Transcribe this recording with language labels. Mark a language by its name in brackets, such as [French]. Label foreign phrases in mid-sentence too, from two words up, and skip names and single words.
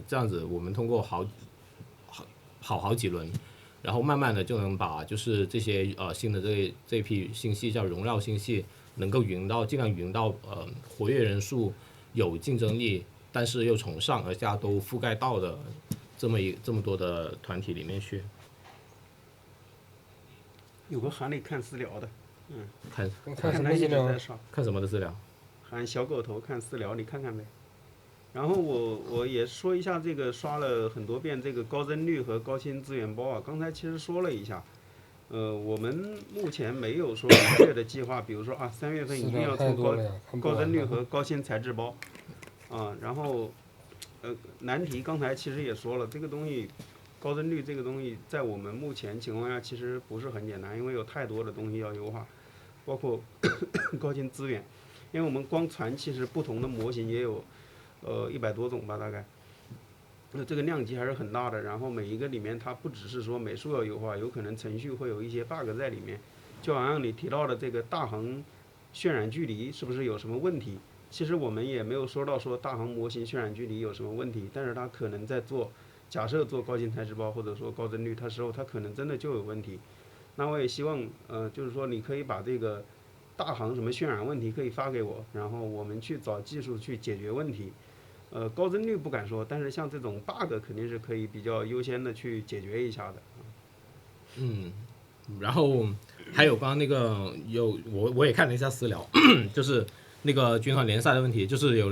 [Chinese] 這樣子，我們通過跑好幾輪，然後慢慢的就能把就是這些新的這批星系叫榮耀星系，能夠盡量雲到活躍人數有競爭力，但是又從上而下都覆蓋到的這麼多的團體裡面去。有個喊你看私聊的，看什麼資料？看什麼的資料？喊小狗頭看私聊，你看看唄。然後我也說一下這個刷了很多遍這個高幀率和高新資源包啊，剛才其實說了一下，我們目前沒有說明確的計劃，比如說啊3月份一定要出高幀率和高新材質包，啊，然後難題剛才其實也說了，這個東西高幀率這個東西在我們目前情況下其實不是很簡單，因為有太多的東西要優化，包括高新資源。因為我們光船其實不同的模型也有100多種吧，大概，那這個量級還是很大的。然後每一個裡面它不只是說美術要優化，有可能程序會有一些 bug 在裡面。就好像你提到的這個大航渲染距離是不是有什麼問題？其實我們也沒有說到說大航模型渲染距離有什麼問題，但是它可能在假設做高新材質包或者說高幀率，它時候它可能真的就有問題。那我也希望就是說你可以把這個大航什麼渲染問題可以發給我，然後我們去找技術去解決問題。高幀率不敢說，但是像這種 bug 肯定是可以比較優先的去解決一下的。然後還有剛剛那個我也看了一下私聊，就是那個軍團聯賽的問題，就是有